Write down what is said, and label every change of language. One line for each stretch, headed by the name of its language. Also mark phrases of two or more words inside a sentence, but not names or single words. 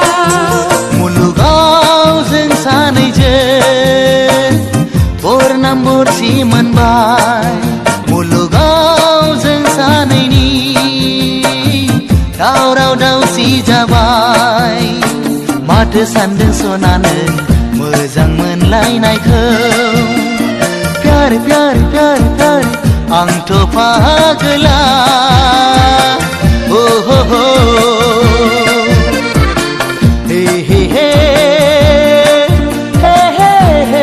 Bodo: मुलुगाव जों सानैजों बरनाम बरसि मोनबाय मुलुगाव जों सानैनि दावराव दावसि जाबाय माथो सानदों सनानो मोजां मोनलायनायखौ
Hindi: प्यार प्यार प्यार प्यार
Bodo: आंथ' फागोला oh ho ho हे हे हे हे हे हे